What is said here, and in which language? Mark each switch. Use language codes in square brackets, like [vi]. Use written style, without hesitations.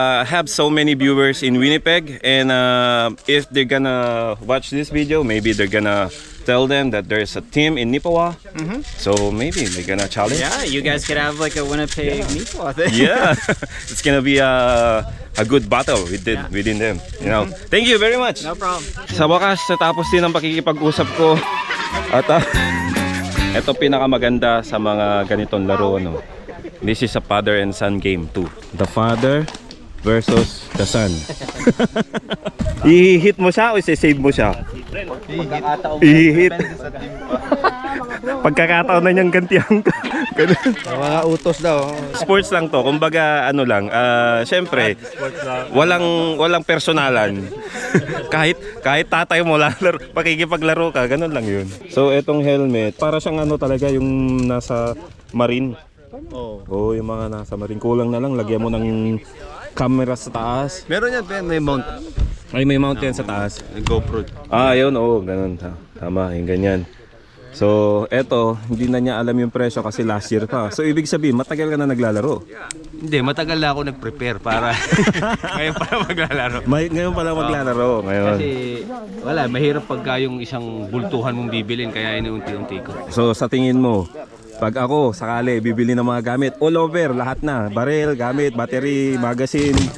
[en] have so many viewers in Winnipeg, and if they're gonna watch this video, maybe they're gonna tell them that there's a team in Nipawah. So maybe they're gonna challenge. Yeah, you guys could have like a Winnipeg Nipawah thing. Yeah. It's gonna be a good battle within them. You know. Thank you very much. No problem. [tl] Sa wakas, natapos din ang pakikipag-usap ko. At ito pinakamaganda sa mga ganitong laro, no. [en] This is a father and son game too. The father versus the son. [tl] I-hit mo siya o i-save mo siya? I-hit. Pagkakataon na niyang gantihan ka. Mga utos daw. Sports lang to. Kumbaga ano lang, syempre walang personalan. kahit tatay mo lalaro, pakikipaglaro ka, ganun lang 'yun. So etong helmet, para siyang ano talaga yung nasa marine. Oh, yung mga nasa marine. Kulang na lang lagyan mo ng camera sa taas. Meron yan, may mount. Ay, may mount yan sa taas. GoPro. Yun, ganun. Tama, yung ganyan. So, eto, hindi na niya alam yung presyo kasi last year pa. So, ibig sabihin, matagal ka na naglalaro. Hindi, matagal na ako nag-prepare para ngayon para maglalaro. Ngayon pala maglalaro. Ngayon. Kasi wala, mahirap pagka yung isang bultuhan mong bibilin kaya inuunti-unti ko. So, sa tingin mo, pag ako sakali bibili ng mga gamit, [en] all over, [tl] lahat na. [en] Barrel, gamit, battery, magazine.